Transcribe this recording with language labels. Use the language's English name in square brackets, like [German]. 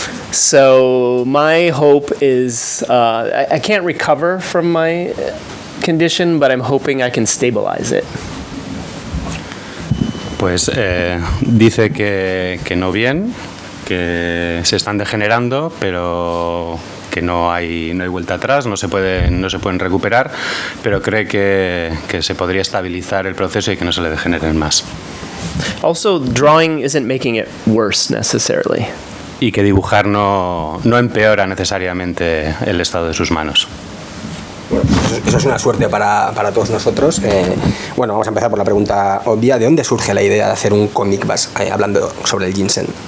[English] So my hope is I can't recover from my condition, but I'm hoping I can stabilize it. [Spanish] Pues dice que no bien, que se están degenerando, pero que no hay vuelta atrás, no se pueden recuperar, pero cree que se podría estabilizar el proceso y que no se le degeneren más. [English] Also, drawing isn't making it worse necessarily. [Spanish] Y que dibujar no empeora necesariamente el estado de sus manos. Bueno, eso es una suerte para todos nosotros. Bueno, vamos a empezar por la pregunta obvia. ¿De dónde surge la idea de hacer un cómic hablando sobre el ginseng?